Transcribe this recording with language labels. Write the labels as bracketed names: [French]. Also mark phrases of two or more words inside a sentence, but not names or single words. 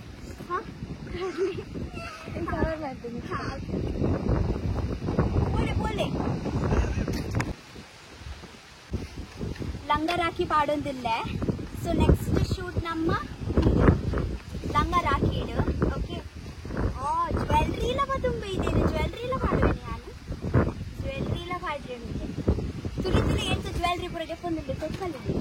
[Tulu] ಲಂಗ ರಾಖಿ ಪಾಡೊಂದಿಲ್ಲ. [English] so next shoot [Tulu] ನಮ್ಮ ಲಂಗ ರಾಖಿ ಇಡು. [English] okay jewellery [Kannada] ಇಲ್ಲ ತುಂಬ ಇದೆ. [Tulu] ಜ್ಯುವೆಲ್ರಿ ಇಲ್ಲ ಪಾಡುವೆ ನಾನು. ಜ್ಯುವೆಲ್ರಿ ಇಲ್ಲ ಪಾಡ್ರೆ ತುಳಿ ಎಂತ ಜ್ಯುವೆಲ್ರಿ ಪೂರ ಜಪ್ಪೊಂದಿಲ್ಲ ಕೊಟ್ಕಲ್ಲ.